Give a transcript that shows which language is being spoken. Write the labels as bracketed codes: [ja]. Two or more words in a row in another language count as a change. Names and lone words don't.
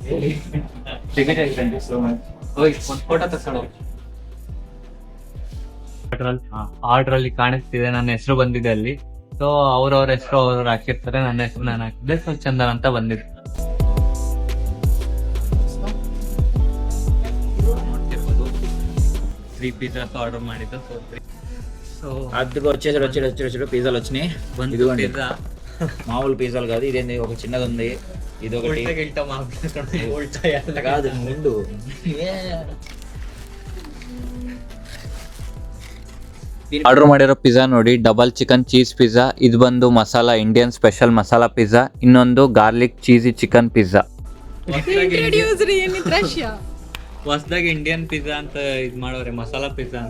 [kn] ಒಂದು ಫೋಟೋ ತಗೊಂಡು ಆರ್ಡರ್ ಅಲ್ಲಿ ಕಾಣಿಸ್ತಿದೆ, ನನ್ನ ಹೆಸರು ಬಂದಿದೆ ಅಲ್ಲಿ. ಸೊ ಅವ್ರವ್ರ ಹೆಸರು ಅವ್ರವ್ರು ಹಾಕಿರ್ತಾರೆ, ನನ್ನ ಹೆಸರು ನಾನು ಹಾಕಿದ್ದೆ. ಸೊ ಚಂದನ್ ಅಂತ ಬಂದಿದೆ. ನೋಡ್ತಿರ್ಬೋದು [en] 3 pizzas [kn] ఆర్డర్ ಮಾಡಿದ್ದು. [te] సో అద్దెకు వచ్చేసాడు పిజ్జాలు వచ్చినాయి. [kn] ಒಂದು ಪಿಜ್ಜಾ [te] మామూలు పిజ్జాలు కాదు, ఇదేంది ఒక చిన్నది ఉంది, ఇది ఒకటి కాదు ముందు. [kn] ಆರ್ಡರ್ ಮಾಡಿರೋ ಪಿಜ್ಜಾ ನೋಡಿ, [en] double chicken cheese pizza. [kn] ಇದು ಬಂದು ಮಸಾಲಾ [en] Indian special masala pizza. [kn] ಇನ್ನೊಂದು [en] garlic cheesy chicken pizza. [kn] ಹೊಸದಾಗಿ [en] Indian pizza [kn] ಅಂತ ಇದ್ ಮಾಡೋರೆ, [en] masala pizza [kn] ಅಂತ.